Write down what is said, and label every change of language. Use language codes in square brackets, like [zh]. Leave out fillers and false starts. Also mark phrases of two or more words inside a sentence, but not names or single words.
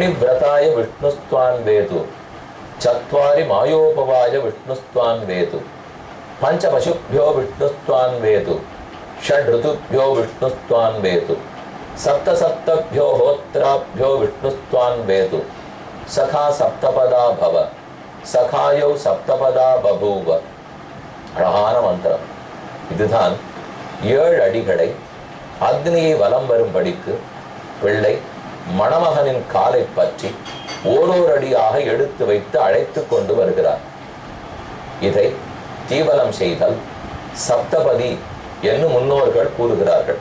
[sa] व्रताय विष्णुस्त्वान् वेतु चत्वारि मायोपवाय विष्णुस्त्वान् वेतु पंच पशुभ्यो विष्णुस्त्वान् वेतु षड् ऋतुभ्यो विष्णुस्त्वान् वेतु सप्त सप्तभ्यो होत्राभ्यो विष्णुस्त्वान् वेतु सखा सप्तपदा भव सखायौ सप्तपदा बभूव. [ta] அழகான மந்திரம். இதுதான் 7 அடிகளை அக்னியை வலம் வரும்படிக்கு பிள்ளை மணமகனின் காலை பற்றி ஓரோர் அடியாக எடுத்து வைத்து அழைத்து கொண்டு வருகிறார். இதை தீவலம் செய்தல் சப்தபதி என்று முன்னோர்கள் கூறுகிறார்கள்.